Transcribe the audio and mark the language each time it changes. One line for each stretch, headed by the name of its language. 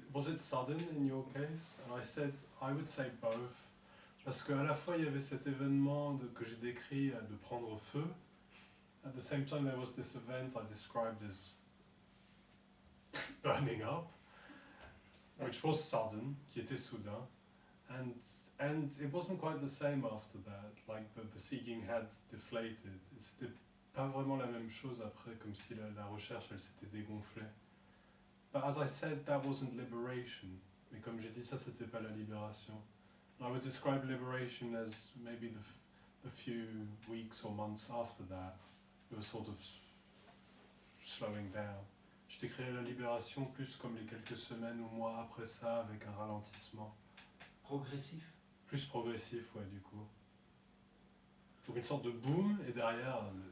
English: Was it sudden in your case? And I said, I would say both.
French: Parce qu'à la fois il y avait cet événement que j'ai décrit de prendre feu.
English: At the same time there was this event I described as burning up, which was sudden,
French: qui était soudain.
English: And it wasn't quite the same after that, like the seeking had deflated.
French: C'était pas vraiment la même chose après, comme si la recherche elle s'était dégonflée.
English: But as I said, that wasn't liberation.
French: Mais comme j'ai dit, ça c'était pas la libération.
English: I would describe liberation as maybe the few weeks or months after that. It was sort of slowing down.
French: Je décrirais la libération plus comme les quelques semaines ou mois après ça, avec un ralentissement. Progressif? Plus progressif, ouais, du coup. Donc une sorte de boom, et derrière...